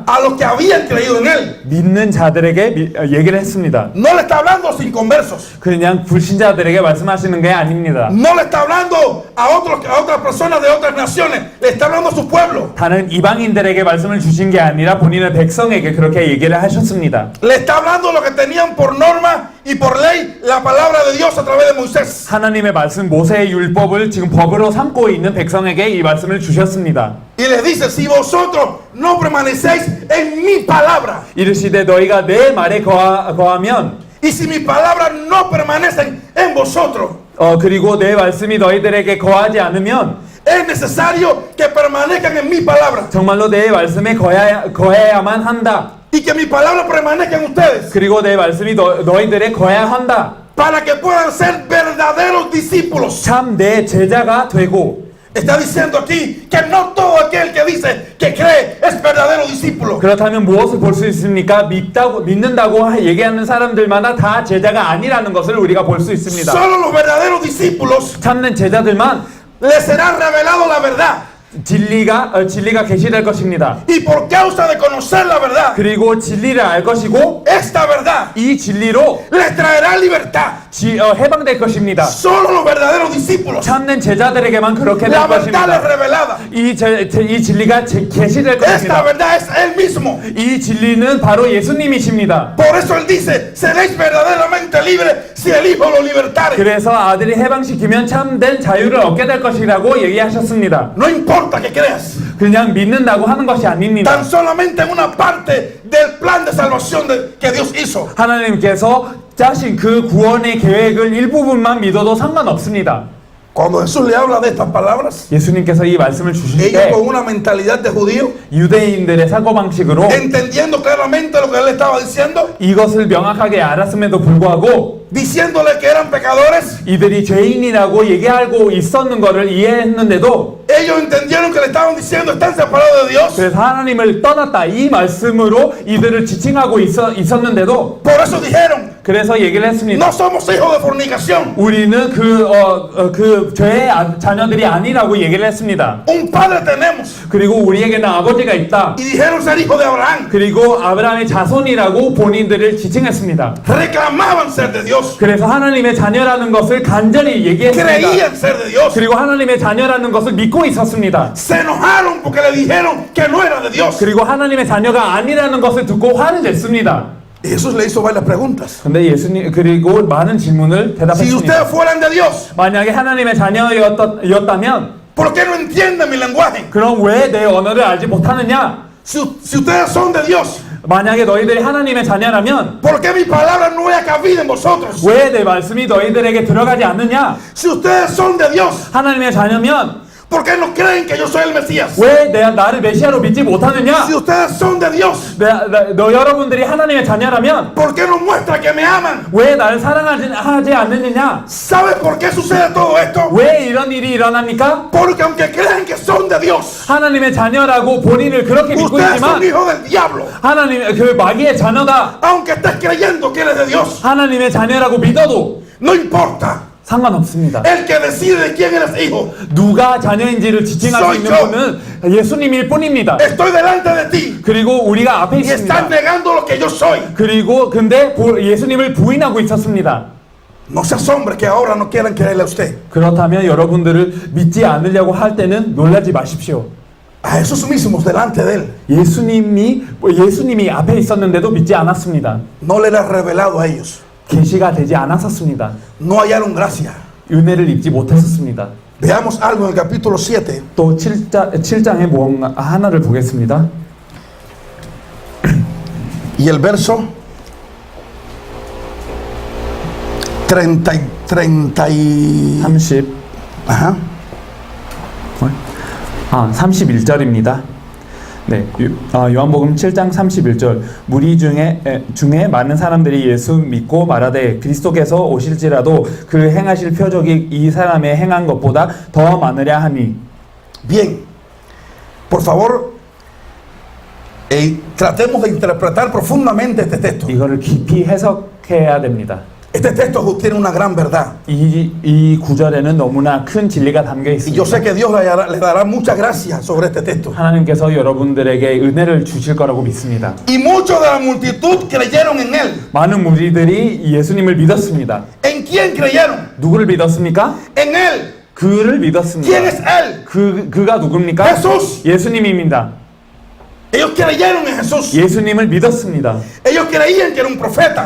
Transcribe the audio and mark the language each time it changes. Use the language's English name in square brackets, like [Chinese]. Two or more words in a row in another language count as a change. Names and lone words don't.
[Spanish] A los que habían creído en él. [Korean] 믿는 자들에게 얘기를 했습니다. [Spanish] No le está hablando a los inconversos. [Korean] 그냥 불신자들에게 말씀하시는 게 아닙니다. [Spanish] No le está hablando a otras personas de otras naciones. Le está hablando a su pueblo. [Korean] 다른 이방인들에게 말씀을 주신 게 아니라 본인의 백성에게 그렇게 얘기를 하셨습니다. [Spanish] Le está hablando a los que tenían por norma y por ley la palabra de Dios a través de Moisés. [Korean] 하나님의 말씀 모세의 율법을 지금 법으로 삼고 있는 백성에게 이 말씀을 주셨습니다. [Spanish] Y les dice, si vosotros no permanecéis en mi palabra, [Korean] 이르시되 너희가 내 말에 거하면 [Spanish] y si mis palabras no permanecen en vosotros, [Korean] 그리고 내 말씀이 너희들에게 거하지 않으면 [Spanish] es necesario que permanezcan en mi palabra [Korean] 정말로 내 말씀에 거해야만 한다. [Spanish] y que mi palabra permanezca en ustedes, [Korean] 그리고 내 말씀이 너희들에 거해야 한다. [Spanish] para que puedan ser verdaderos discípulos. [Korean] 참 내 제자가 되고. [Spanish] Está diciendo aquí que no todo aquel que dice que cree es verdadero discípulo. [Korean] 그렇다면 무엇을 볼 수 있습니까? 믿는다고 얘기하는 사람들마다 다 제자가 아니라는 것을 우리가 볼 수 있습니다. [Spanish] Solo los verdaderos discípulos [Korean] 참는 제자들만 [Spanish] les será revelado la verdad. [Korean] 진리가 계시될 것입니다. [Spanish] Y por causa de conocer la verdad, [Korean] 그리고 진리를 알 것이고 [Spanish] esta verdad [Korean] 이 진리로 [Spanish] les traerá libertad. [Korean] 해방될 것입니다. [Spanish] Solo los verdaderos discípulos. [Korean] 참는 제자들에게만 그렇게 될 [Spanish] La verdad es [Korean] 것입니다. [Spanish] revelada. [Korean] 이 진리가 계시될 [Spanish] Esta [Korean] 것입니다. [Spanish] verdad es Él mismo. [Korean] 이 진리는 바로 예수님이십니다. [Spanish] Por eso Él dice, seréis verdaderamente libres si el Hijo lo libertare. [Korean] 그래서 아들이 해방시키면 참된 자유를 얻게 될 것이라고 얘기하셨습니다. [Spanish] No importa que creas, [Korean] 그냥 믿는다고 하는 것이 아닙니다. [Spanish] tan solamente en una parte del plan de salvación que Dios hizo. [Korean] 하나님께서 자신 그 구원의 계획을 일부분만 믿어도 상관없습니다. [Spanish] Cuando Jesús le habla de estas palabras, [Korean] 예수님께서 이 말씀을 주실 [Spanish] ellos [Korean] 때 [Spanish] con una mentalidad de judío, [Korean] 유대인들의 사고방식으로 [Spanish] entendiendo claramente lo que Él estaba diciendo, [Korean] 이것을 명확하게 알았음에도 불구하고 [Spanish] diciéndole que eran pecadores, [Korean] 이들이 죄인이라고 얘기하고 있었는 것을 이해했는데도 [Spanish] ellos entendieron que le estaban diciendo, están separados de Dios. [Korean] 그래서 하나님을 떠났다 이 말씀으로 이들을 지칭하고 있었는데도 [Spanish] Por eso dijeron, [Korean] 그래서 얘기를 했습니다. [Spanish] no somos hijos de fornicación. [Korean] 우리는 그 죄의 자녀들이 아니라고 얘기를 했습니다. [Spanish] Un padre tenemos. [Korean] 그리고 우리에게는 아버지가 있다. [Spanish] Y dijeron ser hijos de Abraham. [Korean] 그리고 아브라함의 자손이라고 본인들을 지칭했습니다. [Spanish] Reclamaban ser de Dios. [Korean] 그래서 하나님의 자녀라는 것을 간절히 얘기했습니다. [Spanish] Creían ser de Dios. [Korean] 그리고 하나님의 자녀라는 것을 믿고 있었습니다. [Spanish] Se enojaron porque le dijeron que no era de Dios. [Korean] 그리고 하나님의 자녀가 아니라는 것을 듣고 화를 냈습니다. [Spanish] Y Jesús le hizo varias preguntas. [Korean] 근데 예수님 그리고 많은 질문을 [Spanish] Si [Korean] 대답했습니다. [Spanish] ustedes fueran de Dios, [Korean] 만약에 하나님의 자녀였다면 [Spanish] ¿por qué no entienden mi lenguaje? [Korean] 그럼 왜 내 언어를 알지 못하느냐? [Spanish] Si ustedes son de Dios, [Korean] 만약에 너희들이 하나님의 자녀라면 [Spanish] ¿por qué mi palabra no haya cabido en vosotros? [Korean] 왜 내 말씀이 너희들에게 들어가지 않느냐? [Spanish] Si ustedes son de Dios, [Korean] 하나님의 자녀면 [Spanish] ¿por qué no creen que yo soy el Mesías? [Korean] 왜 나를 메시아로 믿지 못하느냐? [Spanish] Si ustedes son de Dios, [Korean] 너 여러분들이 하나님의 자녀라면 [Spanish] ¿por qué no muestra que me aman? [Korean] 왜 나를 사랑하지 않느냐? [Spanish] ¿Sabes por qué sucede todo esto? [Korean] 왜 이런 일이 일어납니까? [Spanish] Porque aunque crean que son de Dios, [Korean] 하나님의 자녀라고 본인을 그렇게 믿고 [Spanish] ustedes son [Korean] 있지만 [Spanish] hijos del diablo. [Korean] 하나님 그 마귀의 자녀다. [Spanish] Aunque estés creyendo que eres de Dios, [Korean] 하나님의 자녀라고 믿어도 [Spanish] no importa. [Korean] 상관없습니다. [Spanish] El que decide de quién eres hijo. [Korean] 누가 자녀인지를 지칭할 수 있는 분은 예수님일 뿐입니다. [Spanish] Estoy delante de ti [Korean] 그리고 우리가 앞에 [Spanish] y estás [Korean] 있습니다. [Spanish] negando lo que yo soy. [Korean] 그리고 근데 예수님을 부인하고 있었습니다. [Spanish] No se asombre que ahora no quieran creerle a usted. [Korean] 그렇다면 여러분들을 믿지 않으려고 할 때는 놀라지 마십시오. [Spanish] A Jesús mismo delante de él [Korean] 예수님이 앞에 있었는데도 믿지 않았습니다. [Spanish] no le era revelado a ellos. [Korean] 계시가 되지 않았었습니다. [Spanish] No hallaron gracia. [Korean] 은혜를 입지 못했었습니다. [Spanish] Veamos algo en el capítulo 7. [Korean] 또 7장에 무언가 하나를 보겠습니다. [Spanish] Y el verso 30 y... 30. Ajá. [Korean] 31절입니다. 네, 요한복음 7장 31절. 무리 중에 많은 사람들이 예수 믿고 말하되 그리스도께서 오실지라도 그 행하실 표적이 이 사람의 행한 것보다 더 많으랴 하니. [Spanish] Bien, por favor, tratemos de interpretar profundamente este texto. [Korean] 이거를 깊이 해석해야 됩니다. [Spanish] Este texto tiene una gran verdad. [Korean] 이 구절에는 너무나 큰 진리가 담겨 [Spanish] Y yo [Korean] 있습니다. [Spanish] sé que Dios le dará mucha gracia sobre este texto. [Korean] 하나님께서 여러분들에게 은혜를 주실 거라고 믿습니다. [Spanish] Y muchos de la multitud creyeron en él. [Korean] 많은 무리들이 예수님을 믿었습니다. [Spanish] ¿En quién creyeron? [Korean] 누구를 믿었습니까? [Spanish] En él. [Korean] 그를 믿었습니다. [Spanish] ¿Quién es él? [Korean] 그가 누굽니까? [Spanish] Jesús. [Korean] 예수님입니다. [Spanish] Ellos creyeron en Jesús. [Korean] 예수님을 믿었습니다. [Spanish] Ellos creían que era un profeta.